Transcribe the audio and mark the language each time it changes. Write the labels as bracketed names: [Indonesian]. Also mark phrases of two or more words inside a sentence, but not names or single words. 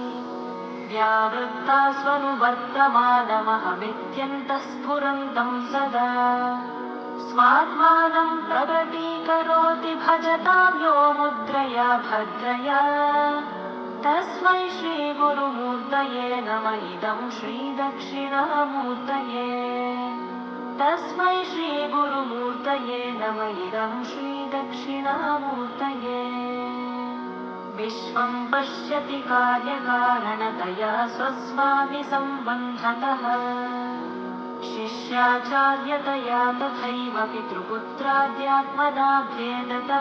[Sanskrit] వ్యావృత్తాస్వనువర్తమానమహమిత్యంతః స్ఫురంతం సదా స్వాత్మానం ప్రకటీకరోతి భజతాం యో ముద్రయా భద్రయా తస్మై శ్రీ గురుమూర్తయే నమ ఇదం శ్రీ దక్షిణామూర్తయే तस्मै श्रीगुरुमूर्तये नमः। इदं श्रीदक्षिणामूर्तये। विश्वं पश्यति कार्यकारणतया स्वस्वामि सम्बन्धतः। शिष्याचार्यतया तथैव पितृपुत्राद्यात्मना भेदतः।